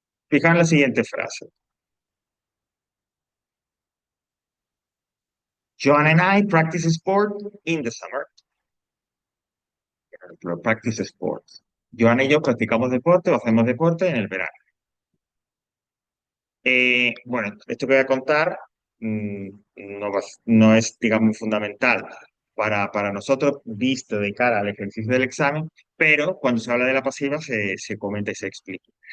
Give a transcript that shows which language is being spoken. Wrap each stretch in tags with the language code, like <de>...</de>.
<es>Fijaos en la siguiente frase.</es> <en>Joan and I practice sport in the summer.</en> <es>Por ejemplo,</es> <en>practice sports.</en> <es>Joan y yo practicamos deporte o hacemos deporte en el verano. Bueno, esto que voy a contar mm, no es, digamos, fundamental para nosotros, visto de cara al ejercicio del examen, pero cuando se habla de la pasiva se comenta y se explica.</es>